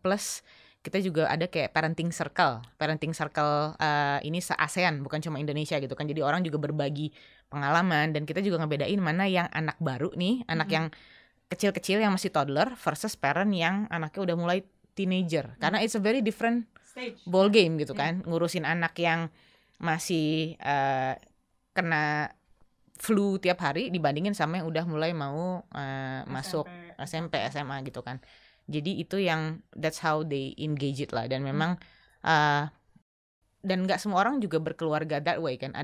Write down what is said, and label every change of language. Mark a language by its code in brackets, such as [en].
[id] Plus kita juga ada kayak parenting circle ini se-ASEAN, bukan cuma Indonesia gitu kan. Jadi orang juga berbagi pengalaman dan kita juga ngebedain mana yang anak baru nih, anak yang kecil-kecil yang masih toddler versus parent yang anaknya udah mulai teenager. [en] Karena it's a very different ball game gitu kan. [id] Ngurusin anak yang masih kena flu tiap hari dibandingin sama yang udah mulai mau masuk SMP, SMA gitu kan. Jadi itu yang that's how they engage it lah. Dan memang dan nggak semua orang juga berkeluarga that way kan.